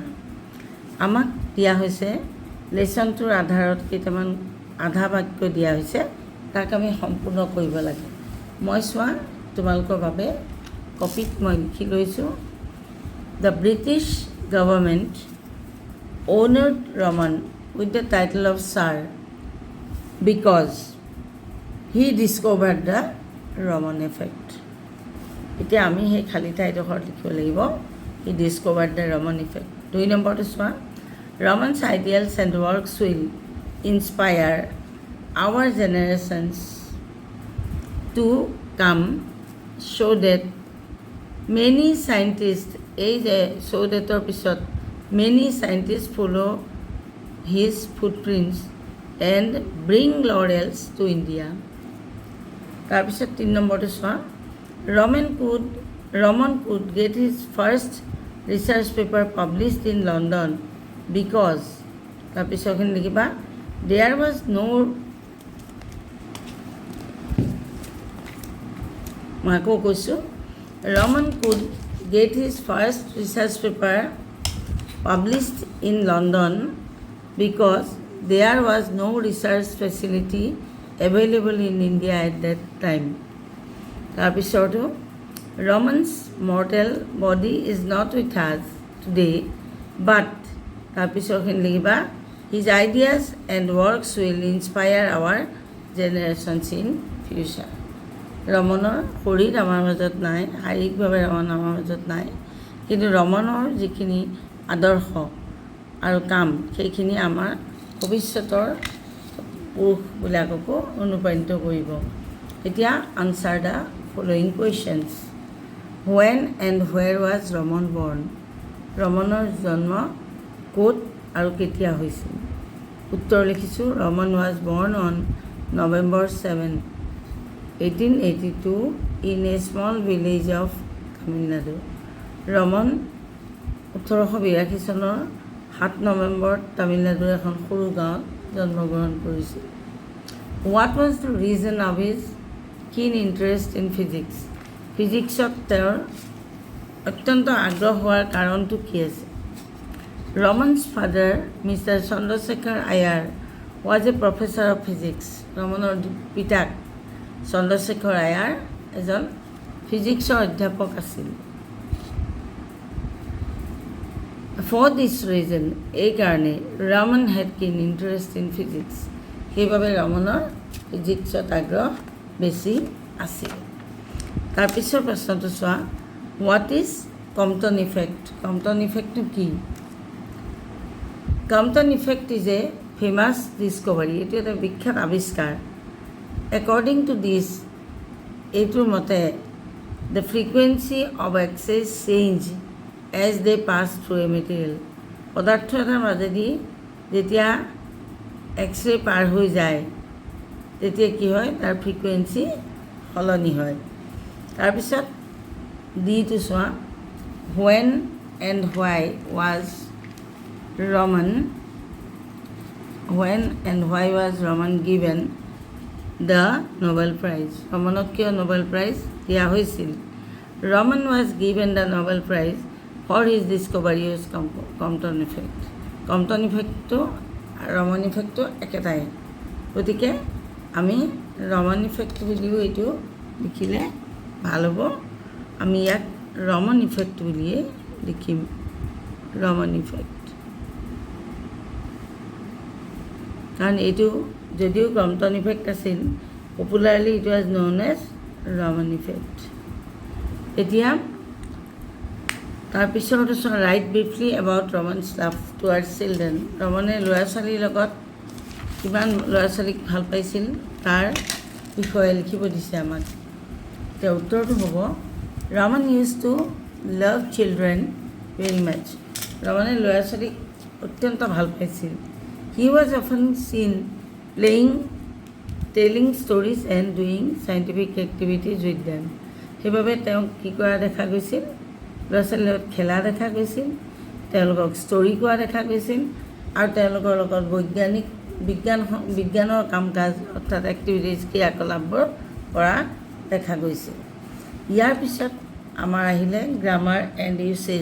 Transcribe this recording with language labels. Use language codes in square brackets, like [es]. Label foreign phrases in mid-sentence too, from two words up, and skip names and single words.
[as] আমাক দিয়া হৈছে লেচনটোৰ আধাৰত কেইটামান আধা বাক্য দিয়া হৈছে, তাক আমি সম্পূৰ্ণ কৰিব লাগে। মই চোৱা তোমালোকৰ বাবে কপিত মই লিখি লৈছোঁ। [en] the British government honored Raman with the title of Sir because he discovered the Raman effect. [as] এতিয়া আমি সেই খালী ঠাইডোখৰত লিখিব লাগিব, [en] he discovered the Raman effect। [as] 2 নম্বৰটো চোৱা। [en] Raman's ideals and works will inspire our generations to come, show that many scientists, [as] এই যে [en] show thatৰ পিছত many scientists follow his footprints and bring laurels to India। [as] তাৰপিছত 3 নম্বৰটো চোৱা। [en] Raman could get his first research paper published in London because, [as] তাৰপিছৰখিনি লিখিবা, [en] there was no, [as] মই আকৌ কৈছোঁ, [en] Raman could get his first research paper published in London because there was no research facility available in India at that time. তাৰপিছতো Raman's mortal body is not with us today, but [as] তাৰপিছৰখিনি লিখিবা [en] his ideas and works will inspire our generations in future. [as] ৰমনৰ শৰীৰ আমাৰ মাজত নাই, শাৰীৰিকভাৱে ৰমন আমাৰ মাজত নাই, কিন্তু ৰমনৰ যিখিনি আদৰ্শ আৰু কাম সেইখিনি আমাৰ ভৱিষ্যতৰ পুৰুষবিলাককো অনুপ্ৰাণিত কৰিব। [en] এতিয়া answer the following questions. When and where was Raman born? [as] ৰমনৰ জন্ম ক'ত আৰু কেতিয়া হৈছিল? উত্তৰ লিখিছোঁ [en] Raman was born on November 7, 1882 in a small village of Tamil Nadu. [as] ৰমন 1882 চনৰ 7 নৱেম্বৰত তামিলনাডুৰ এখন সৰু গাঁৱত জন্মগ্ৰহণ কৰিছিল। [en] What was the reason of his keen interest in physics? [as] ফিজিক্সত তেওঁৰ অত্যন্ত আগ্ৰহ হোৱাৰ কাৰণটো কি আছে? [en] Raman's father, Mr. Chandrashekhar Iyer, was a professor of physics. [as] ৰমনৰ পিতাক চন্দ্ৰশেখৰ আয়াৰ এজন ফিজিক্সৰ অধ্যাপক আছিল। [en] For this reason, [as] এই কাৰণে [en] Raman had keen interest in physics. [as] সেইবাবে ৰমনৰ ফিজিক্সত আগ্ৰহ বেছি আছিল। তাৰপিছৰ প্ৰশ্নটো চোৱা, [en] what is Compton effect? [as] কম্পটন ইফেক্টটো কি? [en] Compton effect is a famous discovery. [as] এইটো এটা বিখ্যাত আৱিষ্কাৰ। [en] according to this, [as] এইটোৰ মতে [en] the frequency of X-rays change as they pass through a material. [as] পদাৰ্থ এটাৰ মাজেদি যেতিয়া এক্সৰে পাৰ হৈ যায় তেতিয়া কি হয়? তাৰ ফ্ৰিকুৱেঞ্চি সলনি হয়। তাৰপিছত ডিটো চোৱা, [en] when and why was Raman given the Nobel Prize? [as] ৰমনক কিয় নোবেল প্ৰাইজ দিয়া হৈছিল? [en] Raman was given the Nobel Prize for his discovery of Compton effect. [as] Compton effectটো ৰমন ইফেক্টটো একেটাই, গতিকে আমি ৰমন ইফেক্ট বুলিও এইটো লিখিলে ভাল হ'ব। আমি ইয়াক ৰমন ইফেক্ট বুলিয়ে লিখিম, ৰমন ইফেক্ট। কাৰণ এইটো যদিও কম্পটন ইফেক্ট আছিল, [en] popularly it was known as Raman effect. [as] এতিয়া তাৰপিছতো [en] write briefly about Raman's love towards children. [as] ৰমনে ল'ৰা ছোৱালীৰ লগত কিমান ল'ৰা ছোৱালীক ভাল পাইছিল তাৰ বিষয়ে লিখিব দিছে আমাক। এতিয়া উত্তৰটো হ'ব [en] Raman used to love children very much. [as] ৰমনে ল'ৰা ছোৱালীক অত্যন্ত ভাল পাইছিল। [en] He was often seen playing, telling stories and doing scientific activities with them. [as] সেইবাবে তেওঁক কি কৰা দেখা গৈছিল? ল'ৰা ছোৱালীৰ লগত খেলা দেখা গৈছিল, তেওঁলোকক ষ্টৰী কোৱা দেখা গৈছিল, আৰু তেওঁলোকৰ লগত বিজ্ঞানৰ কাম কাজ অৰ্থাৎ এক্টিভিটিজ ক্ৰিয়াকলাপবোৰ কৰা দেখা গৈছিল। ইয়াৰ পিছত আমাৰ আহিলে [en] grammar and usage.